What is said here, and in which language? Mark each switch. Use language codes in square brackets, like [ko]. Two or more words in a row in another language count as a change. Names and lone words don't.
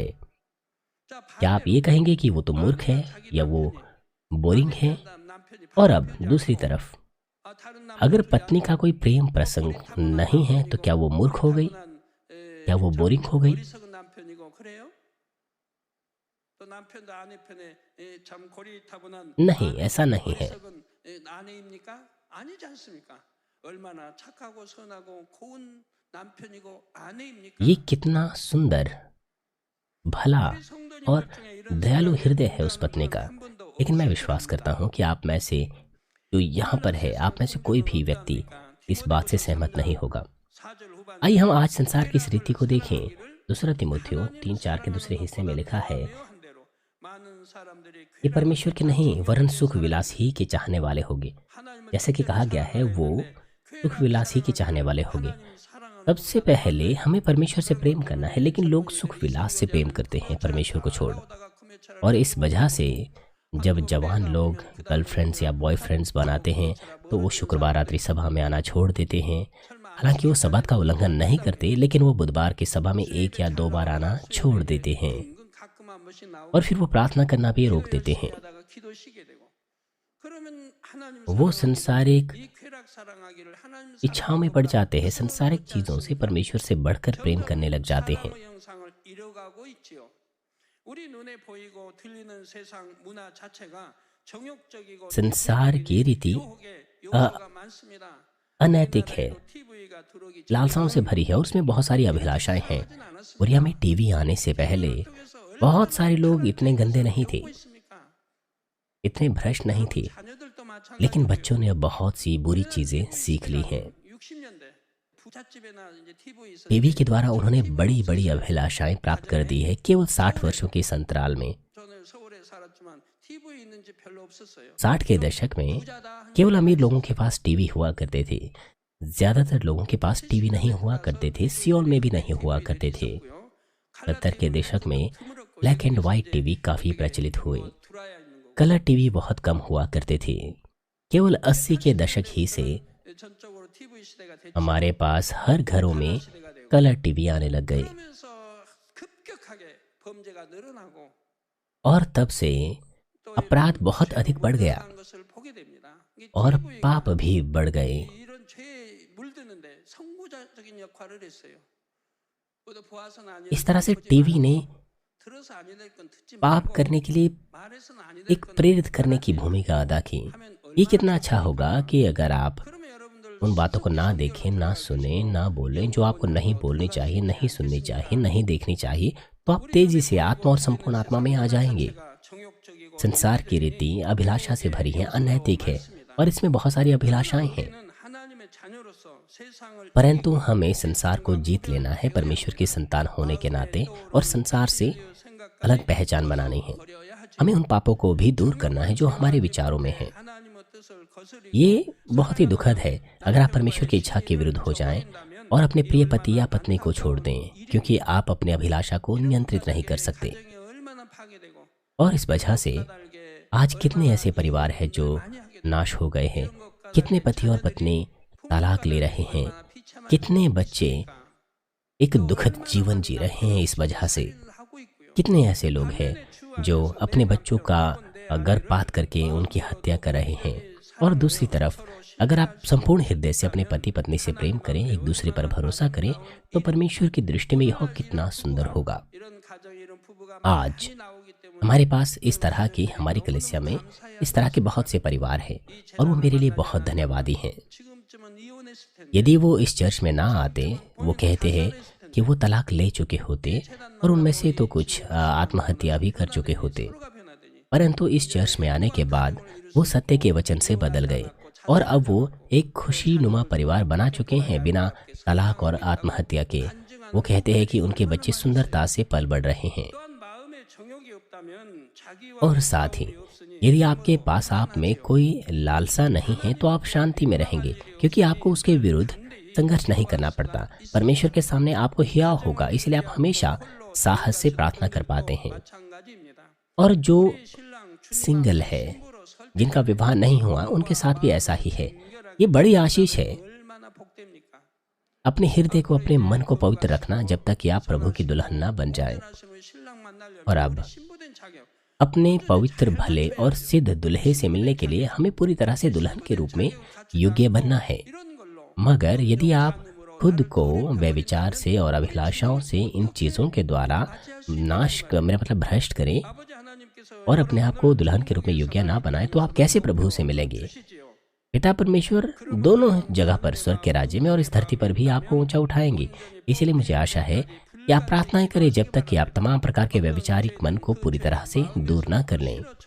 [hi] क्या आप ये कहेंगे कि वो तो मूर्ख है या वो बोरिंग है? और अब दूसरी तरफ, अगर पत्नी का कोई प्रेम प्रसंग नहीं है, तो क्या वो मूर्ख हो गई? क्या वो बोरिंग हो गई? [ko] 남편도 아내 편에 참 고리타분한 [hi] नहीं, ऐसा नहीं है। [ko] 해석은 아내입니까? 아니지 않습니까? 얼마나 착하고 선하고 고운 남편이고 아내입니까? [hi] ये कितना सुंदर, भला [ko] 우리 성도님 [hi] और [ko] 중에 이런 [hi] दयालु [ko] 생각을 [hi] हृदय है उस [ko] 본다는 [hi] पत्नी [ko] 분은 [hi] का। [ko] 한 번도 [hi] लेकिन मैं [ko] 없을 [hi] विश्वास [ko] 겁니다. [hi] करता हूँ कि आप में से जो यहाँ पर है, आप में से कोई भी व्यक्ति इस बात से सहमत नहीं होगा। [ko] 사절 후반 [hi] आइए हम आज संसार की इस रीति को देखें। दूसरा तिमोथियो 3:4 के दूसरे हिस्से में लिखा है, [ko] 묘한 대로 많은 사람들이 [hi] ये परमेश्वर के नहीं वरन सुख विलास ही के चाहने वाले होंगे। [ko] 하나님을 [hi] जैसे कि कहा गया है, वो सुख विलास ही के चाहने वाले होंगे। [ko] 사랑하는 [hi] सबसे पहले हमें परमेश्वर से प्रेम करना है, लेकिन लोग सुख विलास से प्रेम करते हैं परमेश्वर को छोड़। [ko] 나오다가 구매차를 [hi] और इस वजह से जब जवान लोग गर्लफ्रेंड्स या बॉयफ्रेंड्स बनाते हैं तो वो शुक्रवार रात्रि सभा में आना छोड़ देते हैं। हालांकि वो सब्बात का उल्लंघन नहीं करते, लेकिन वो बुधवार की सभा में 1 या 2 बार आना छोड़ देते हैं [ko] 은근 가끔 한 번씩 나오고 [hi] और फिर वो प्रार्थना करना भी रोक देते हैं। [ko] 하다가 기도 쉬게 되고 그러면 하나님 [hi] वो संसारिक [ko] 이 쾌락 사랑하기를 하나님 [hi] इच्छाओं में पड़ जाते हैं, संसारिक चीज़ों से परमेश्वर से बढ़कर प्रेम करने लग जाते हैं। [ko] 사랑의 형상을 잃어가고 있지요. 우리 눈에 보이고 들리는 세상 문화 자체가 정욕적이고 [hi] संसार की रीति [ko] 요소가 많습니다. [hi] अनैतिक है, [ko] TV가 들어오기 [hi] लालसाओं से भरी है और उसमें बहुत सारी अभिलाषाएं हैं। कोरिया में टीवी आने से पहले बहुत सारे लोग इतने गंदे नहीं थे, [ko] 있습니까? [hi] इतने भ्रष्ट नहीं थे, [ko] 자녀들도 마찬가지. [hi] लेकिन बच्चों ने अब बहुत सी बुरी चीज़ें सीख ली हैं। [ko] 60년대 부잣집에나 이제 TV 있었 [hi] टीवी के द्वारा उन्होंने बड़ी बड़ी अभिलाषाएं प्राप्त कर दी है केवल 60 वर्षों के इस अंतराल में। [ko] 저는 서울에 살았지만 TV 있는 집 별로 없었어요. [hi] 60 के दशक में [ko] 부자다 한 [hi] केवल अमीर लोगों के पास टीवी हुआ करते थे, ज्यादातर लोगों के पास टीवी नहीं हुआ करते थे। सियोल में भी नहीं हुआ करते थे। 70 के दशक में [en] black and white TV [hi] काफी प्रचलित हुए, [ko] 들어야 있는 거. [en] color TV [hi] बहुत कम हुआ करते थे। केवल 80 के दशक ही से [ko] 전적으로 TV 시대가 됐죠. [hi] हमारे पास हर घरों में [ko] 시대가 되고 [en] color TV [hi] आने लग गए [ko] 그러면서 급격하게 범죄가 늘어나고 [hi] और तब से [ko] 또 [hi] अपराध बहुत अधिक बढ़ गया [ko] 이런 것을 보게 됩니다. 이게 [hi] और [ko] TV가 [hi] पाप भी बढ़ गए। [ko] 이런 죄에 물드는데 선구자적인 역할을 했어요. 그것도 보아서는 아니 [hi] इस तरह से टीवी ने [ko] 들어서 아니 될 건 듣지 [hi] पाप [ko] 말고 [hi] करने के लिए [ko] 말해서는 아니 될 [hi] एक [ko] 건 [hi] प्रेरित करने की भूमिका अदा की। [ko] 하면 [hi] ये कितना अच्छा होगा कि अगर आप [ko] 그러면 여러분들 [hi] उन बातों को ना देखें, ना सुने, ना बोलें जो आपको नहीं बोलनी चाहिए, नहीं सुननी चाहिए, नहीं देखनी चाहिए, तो आप तेजी से आत्मा और संपूर्ण आत्मा में आ जाएंगे। [ko] 정욕적이고 [hi] संसार की रीति अभिलाषा से भरी है, अनैतिक है और इसमें बहुत सारी अभिलाषाएं हैं। [ko] 우리는 하나님의 자녀로서 세상을 [hi] परंतु हमें संसार को जीत लेना है परमेश्वर की संतान होने के नाते और संसार से अलग पहचान बनानी है। [ko] 버려야 하지. [hi] हमें उन पापों को भी दूर करना है जो हमारे विचारों में है। [ko] 하나님의 뜻을 거스리 [hi] ये बहुत ही दुखद है अगर आप परमेश्वर की इच्छा के विरुद्ध हो जाएं और अपने प्रिय पति या पत्नी को छोड़ दें, क्योंकि आप अपने अभिलाषा को नियंत्रित नहीं कर सकते। [ko] 가정이 얼마나 파괴되고 [hi] और इस वजह से [ko] 달게 [hi] आज कितने ऐसे परिवार हैं जो नाश हो गए हैं, कितने पति और पत्नी तलाक ले रहे हैं, कितने बच्चे एक दुखद जीवन जी रहे हैं इस वजह से। [ko] 하고 있고요. [hi] कितने ऐसे लोग हैं जो अपने बच्चों का गर्भपात करके उनकी हत्या कर रहे हैं। और दूसरी तरफ अगर आप संपूर्ण हृदय से अपने पति पत्नी से प्रेम करें, एक दूसरे पर भरोसा करें, तो परमेश्वर की दृष्टि में यह कितना सुंदर होगा। [ko] 이런 가정 이런 부부가 [hi] आज [ko] 많이 ना오기 때문에 [hi] हमारे पास इस तरह की हमारी कलीसिया में इस तरह के बहुत से परिवार हैं और वो मेरे लिए बहुत धन्यवादी हैं। [ko] 지금쯤은 이혼했을 텐데 [hi] यदि वो इस चर्च में ना आते, वो कहते हैं कि वो तलाक ले चुके होते और उनमें से तो कुछ आत्महत्या भी कर चुके होते। [ko] 서로가 변하더니 [hi] परंतु इस चर्च में आने के बाद वो सत्य के वचन से बदल गए और अब वो एक खुशी नुमा परिवार बना चुके हैं बिना तलाक और आत्महत्या के। वो कहते हैं कि उनके बच्चे सुंदरता से पल बढ़ रहे हैं। [ko] 또한 마음에 정욕이 없다면 자기와 [hi] और साथ ही यदि आपके पास आप में कोई लालसा नहीं है तो आप शांति में रहेंगे, क्योंकि आपको उसके विरुद्ध संघर्ष नहीं करना पड़ता। परमेश्वर के सामने आपको हिया होगा, इसलिए आप हमेशा साहस से प्रार्थना कर पाते हैं। [ko] 마찬가지입니다. [hi] और जो [ko] 신랑 [hi] सिंगल है, जिनका विवाह नहीं हुआ, उनके साथ भी ऐसा ही है। ये बड़ी आशीष है। [ko] 얼마나 복됩니까? [hi] अपने हृदय को, अपने मन को पवित्र रखना जब तक कि आप प्रभु की दुल्हन ना बन जाए। [ko] 말씀을 신랑 만나려면 [hi] और अब [ko] 신부된 자격 [hi] अपने पवित्र भले और सिद्ध दुल्हे से मिलने के लिए हमें पूरी तरह से दुल्हन के रूप में योग्य बनना है। [ko] 이런 걸로 [hi] मगर यदि आप खुद को व्यभिचार से और अभिलाषाओं से इन चीज़ों के द्वारा मेरा मतलब भ्रष्ट करें, [ko] 아버지 하나님 [hi] और अपने आप को दुल्हन के रूप में योग्य ना बनाए तो आप कैसे प्रभु से मिलेंगे? पिता परमेश्वर दोनों जगह पर, स्वर्ग के राज्य में और इस धरती पर भी आपको ऊंचा उठाएंगे। इसीलिए मुझे आशा है कि आप प्रार्थनाएं करें जब तक कि आप तमाम प्रकार के व्यभिचारिक मन को पूरी तरह से दूर ना कर लें।